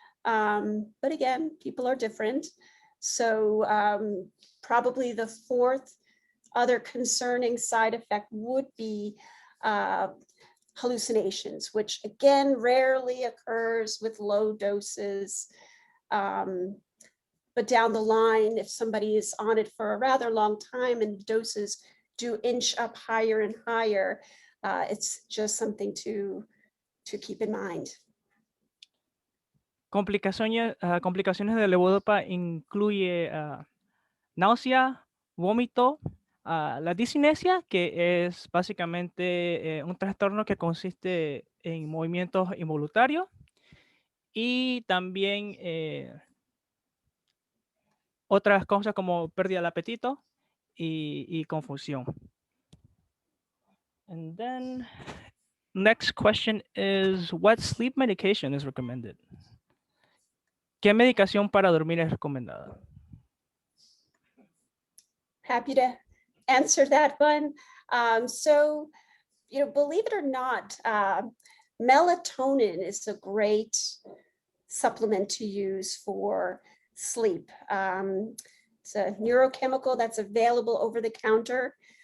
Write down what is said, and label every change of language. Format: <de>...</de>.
<en>But again, people are different. So probably the fourth other concerning side effect would be hallucinations, which again, rarely occurs with low doses. But down the line, if somebody is on it for a rather long time and doses do inch up higher and higher, it's just something to keep in mind.</en> <es>complicaciones de levodopa incluye náusea, vómito, la discinesia, que es básicamente un trastorno que consiste en movimientos involuntarios, y también otras cosas como pérdida del apetito y confusión.</es> <en>And then next question is, what sleep medication is recommended?</en> <es>¿Qué medicación para dormir es recomendada?</es> <en>Happy to answer that one. So, believe it or not, melatonin is a great supplement to use for sleep. It's a neurochemical that's available over the counter.</en>